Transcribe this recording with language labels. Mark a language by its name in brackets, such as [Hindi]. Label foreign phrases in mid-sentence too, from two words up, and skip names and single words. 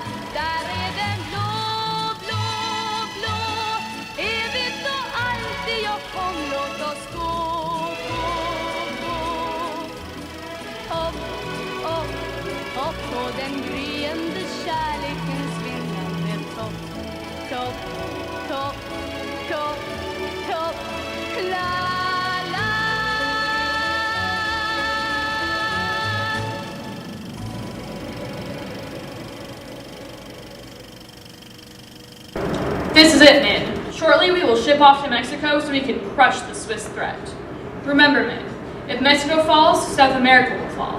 [Swedish] Där är den blå, blå, blå, evigt och alltid. Jag kom, låt oss gå, gå, gå. Hopp, upp, upp på den gryende kärlekens vinnande topp, topp, topp, topp, topp, la, la. [English] This is it, men. Shortly we will ship off to Mexico so we can crush the Swiss threat. Remember, men, if Mexico falls, South America will fall.